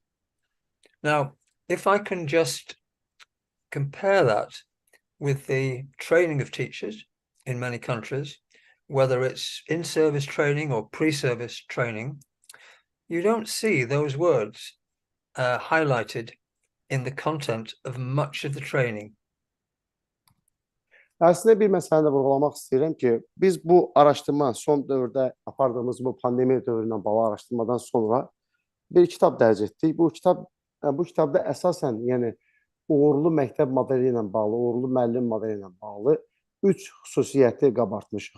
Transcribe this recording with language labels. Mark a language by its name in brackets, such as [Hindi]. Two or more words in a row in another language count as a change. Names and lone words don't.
[English] Now, if I can just compare that with the training of teachers in many countries, whether it's in-service training or pre-service training, you don't see those words highlighted in the content of much of the training. [Azerbaijani] Əslində bir məsələni vurğulamaq istəyirəm ki, biz bu araşdırma, son dövrdə apardığımız bu pandemiya dövründən bağlı araşdırmadan sonra bir kitab dərc etdik. Bu kitabda əsasən, yəni uğurlu məktəb modeli ilə bağlı, uğurlu müəllim modeli ilə bağlı 3 xüsusiyyəti qabartmışıq.